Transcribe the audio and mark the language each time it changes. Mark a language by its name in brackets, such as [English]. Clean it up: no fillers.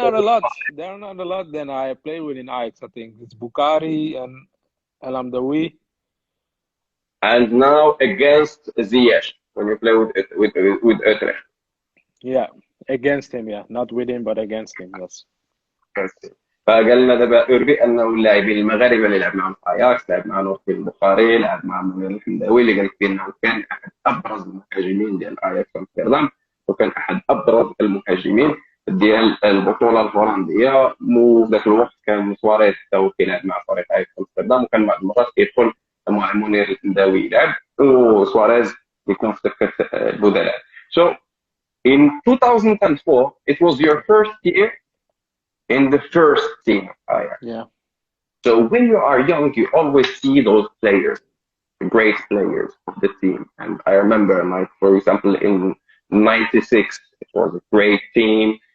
[English] not a lot. There are not a lot. Then I played with in Ajax. I think it's Bukhari and El Amdawi. and now against Ziyech when you play with Utrecht. Yeah, against him. Yeah, not with him, but against him. Yes. [Arabic] فقال لنا دابا اوربي انه اللاعبين المغاربه اللي لعب معهم في اياكس، لعب مع نور البخاري، لعب مع منير الحمداوي اللي قال لك بانه كان احد ابرز المهاجمين ديال اياكس امستردام، وكان احد ابرز المهاجمين ديال البطوله الهولنديه. مو ذاك الوقت كان سواريز حتى هو كيلعب مع فريق اياكس امستردام، وكان بعض المرات كيدخل مع منير الحمداوي يلعب وسواريز يكون في دكه البدلاء. [English] So in 2004 it was your first year in the first team of Ajax. Yeah. So when you are young, you always see those players, the great players of the team. And I remember, like for example, in '96, it was a great team.